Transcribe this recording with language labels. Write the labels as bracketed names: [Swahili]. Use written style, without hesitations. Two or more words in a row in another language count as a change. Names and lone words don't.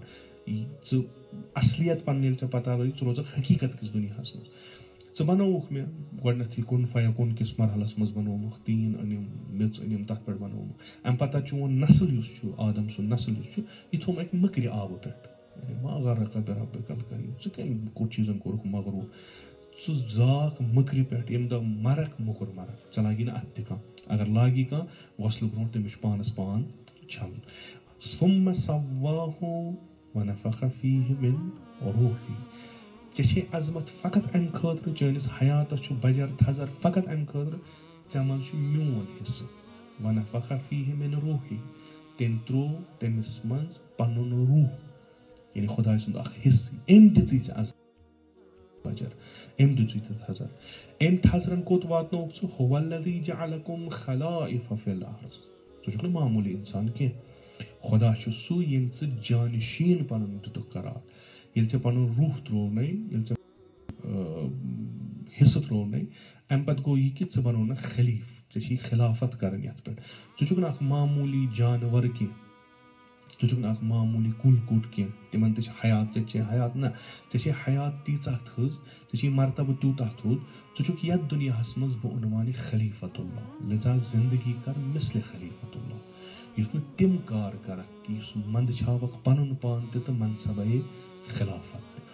[Kashmiri] ژٕ اصلیت پنٕنۍ ییٚلہِ ژےٚ پتہ لگہِ ژٕ روزکھ حقیقت کِس دُنیاہس منٛز. ژٕ بنووُکھ مےٚ گۄڈٕنیتھٕے کُن فیکوٗن کِس مرحلس منٛز بنوومُکھ طیٖن أنِم میٚژ أنِم تتھ پٮ۪ٹھ بنوومُکھ. امہِ پتہٕ چون نسل یُس چھُ آدم سُنٛد نسل یُس چھُ یہِ تھوٚوم اکہِ مٔکرِ آبہٕ پٮ۪ٹھ. [Arabic] ما غرك بربك الكريم [Kashmiri] ژٕ کٔمۍ چیٖزن کوٚرُکھ مغروٗر. ژٕ زاکھ مٔکرِ پٮ۪ٹھ ییٚمہِ دۄہ مرکھ موٚکُر مرکھ ژےٚ لاگی نہٕ اتھ تہِ کانٛہہ اگر لاگی کانٛہہ غۄسلہٕ برونٛٹھ تٔمِس چھُ پانس پان چھلُن. [Arabic] ثم سواه ونفخ فيه من روحه [Kashmiri] ژےٚ چھے عظمت فقط امہِ خٲطرٕ چٲنِس حیاتس چھُ بجر تھزر فقط امہِ خٲطرٕ ژےٚ منٛز چھُ میون حصہٕ. [Arabic] ونفخ فيه من روحه [Kashmiri] تٔمۍ تروو تٔمِس منٛز پنُن روح یعنی خۄداے سُنٛد اکھ حصہٕ أمۍ دِژٕے ژےٚ عظمت بجر أمۍ دِژٕے ژےٚ تھزر. أمۍ تھزرن کوٚت واتنووُکھ ژٕ [Arabic] هو الذي جعلكم خلائف في الارض [Kashmiri] ژٕ چھُکھ نہٕ معموٗلی اِنسان کینٛہہ خۄدا چھُ سُہ ییٚمۍ ژٕ جانشیٖن پنُن دِتُکھ قرار. ییٚلہِ ژےٚ پنُن روح تروونَے ییٚلہِ ژےٚ حصہٕ تروونَے امہِ پتہٕ گوٚو یہِ کہِ ژٕ بنوونکھ خلیٖف ژےٚ چھی خلافت کرٕنۍ یتھ پٮ۪ٹھ. ژٕ چھُکھ نہٕ اکھ معموٗلی جانور کینٛہہ ژٕ چھُکھ نہٕ اکھ معموٗلی کُل کُٹ کینٛہہ تِمن تہِ چھِ حیات ژےٚ چھے حیات نہ ژےٚ چھے حیات تیٖژاہ تھٔز ژےٚ چھی مرتبہٕ تیوٗتاہ تھوٚد ژٕ چھُکھ یتھ دُنیاہس منٛز بعنوانِ خلیفت اللہ لذا زندگی کر مثلِ خلیفت اللہ یُتھ نہٕ تِم کار کرکھ کہِ یُس منٛدچھاوکھ پنُن پان تہِ تہٕ منصبے خلافت تہِ.